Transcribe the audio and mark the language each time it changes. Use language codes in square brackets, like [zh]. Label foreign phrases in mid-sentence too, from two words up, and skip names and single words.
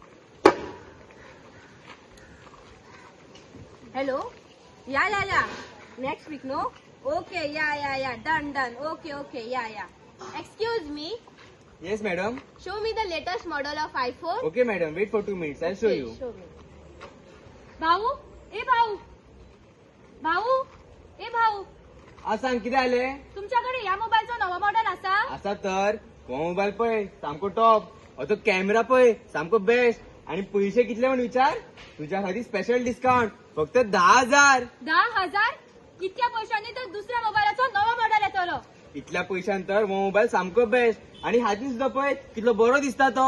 [en] हॅलो, yeah next week no. okay, yeah done. okay, yeah. excuse me, Yes, madam. show me the latest model of iPhone. Okay, madam. Wait for 2 minutes. I'll show you. Show me. [mr] भाऊ, ए भाऊ, सांग किती आले? [kok] तुमच्याकडे या मोबाईलचो नवा मॉडेल आसा? असा तर हो मोबाईल पळय सामको टॉप. तो कॅमेरा पळय सामको बेस्ट. आणि पैसे कितले म्हण विचार? तुझ्या खातीर [en] special discount [kok] फक्त 10,000. 10,000? इतक्या पैशांनी तर दुसऱ्या मोबाईलाचो नवा मॉडेल येतलो. इतल्या पैशांत तर हो मोबाईल सामको बेस्ट. आणि हाती सुद्धा पळय कितलो बरो दिसता तो.